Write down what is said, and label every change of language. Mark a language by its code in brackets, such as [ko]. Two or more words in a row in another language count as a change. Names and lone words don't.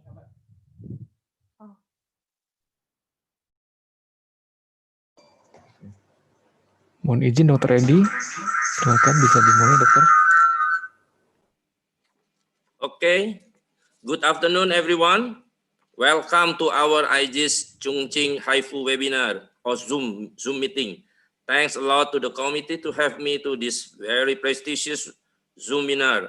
[id] 哦。 Mohon izin Dr. Eddy, silakan bisa dimulai dokter. [en] Okay, good afternoon everyone. Welcome to our IGES Chongqing Haifu webinar or Zoom meeting. Thanks a lot to the committee to have me to this very prestigious Zoom webinar.